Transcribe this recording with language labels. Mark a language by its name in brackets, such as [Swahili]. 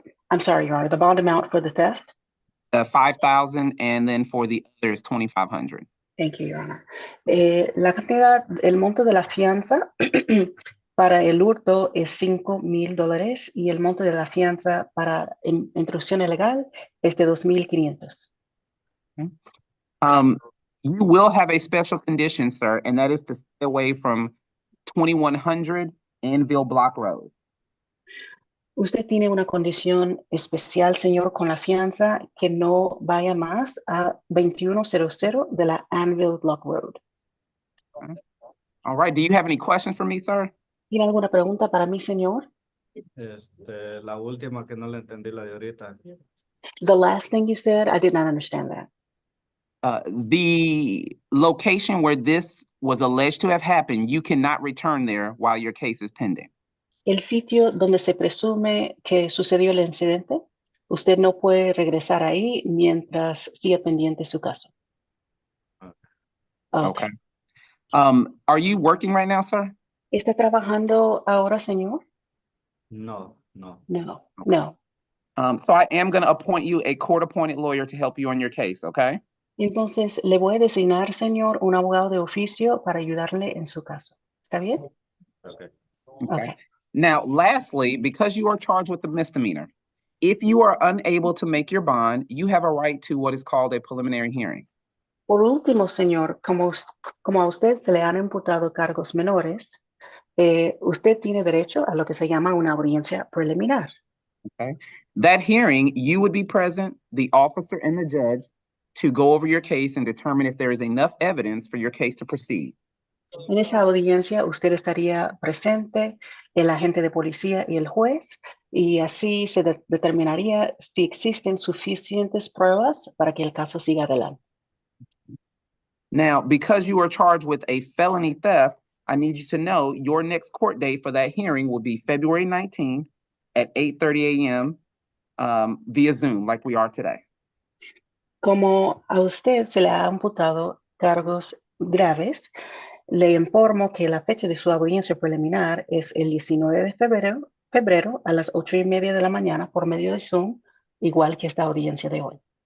[English] I'm sorry, Your Honor, the bond amount for the theft? $5,000 and then for the other is $2,500. Thank you, Your Honor. [Spanish] La cantidad, el monto de la fianza para el hurto es $5,000 y el monto de la fianza para intrusión ilegal es de $2,500. [English] You will have a special condition, sir, and that is to stay away from 2100 Anvil Block Road. [Spanish] Usted tiene una condición especial, señor, con la fianza que no vaya más a 2100 de la Anvil Block Road. [English] All right. Do you have any questions for me, sir? [Spanish] ¿Tiene alguna pregunta para mí, señor? La última que no le entendí la de ahorita. [English] The last thing you said, I did not understand that. The location where this was alleged to have happened, you cannot return there while your case is pending. [Spanish] El sitio donde se presume que sucedió el incidente, usted no puede regresar ahí mientras siga pendiente su caso. [English] Okay. Are you working right now, sir? [Spanish] ¿Está trabajando ahora, señor? No. No, [English] Okay. [Spanish] no. [English] So I am going to appoint you a court-appointed lawyer to help you on your case, okay? [Spanish] Entonces, le voy a designar, señor, un abogado de oficio para ayudarle en su caso. ¿Está bien? [English] Okay. Okay. Now, lastly, because you are charged with a misdemeanor, if you are unable to make your bond, you have a right to what is called a preliminary hearing. [Spanish] Por último, señor, como a usted se le han imputado cargos menores, usted tiene derecho a lo que se llama una audiencia preliminar. [English] Okay. That hearing, you would be present, the officer and the judge, to go over your case and determine if there is enough evidence for your case to proceed. [Spanish] En esa audiencia usted estaría presente, el agente de policía y el juez, y así se determinaría si existen suficientes pruebas para que el caso siga adelante. [English] Now, because you are charged with a felony theft, I need you to know your next court date for that hearing will be February 19th at 8:30 a.m. Via Zoom, like we are today. [Spanish] Como a usted se le ha imputado cargos graves, le informo que la fecha de su audiencia preliminar es el 19 de febrero a las 8:30 de la mañana por medio de Zoom, igual que esta audiencia de hoy.